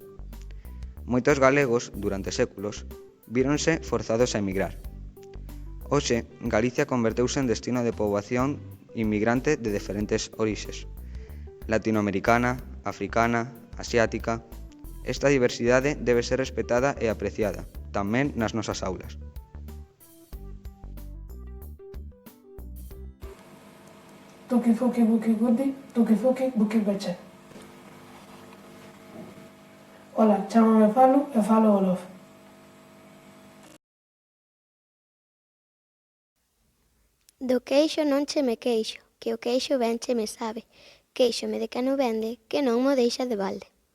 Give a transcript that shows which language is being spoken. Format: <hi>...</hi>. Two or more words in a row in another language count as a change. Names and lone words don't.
<gl>Moitos galegos, durante séculos, víronse forzados a emigrar. Hoxe, Galicia converteuse en destino de poboación inmigrante de diferentes orixes. Latinoamericana, africana, asiática. Esta diversidade debe ser respetada e apreciada, tamén nas nosas aulas. Tuki fuki buki gudi, tuki fuki buki beche. Hola, chámame Falu e falo Olof. Do queixo non che me queixo, que o queixo ben che me sabe. Queixome de que non vende, que non mo deixa de balde.</gl>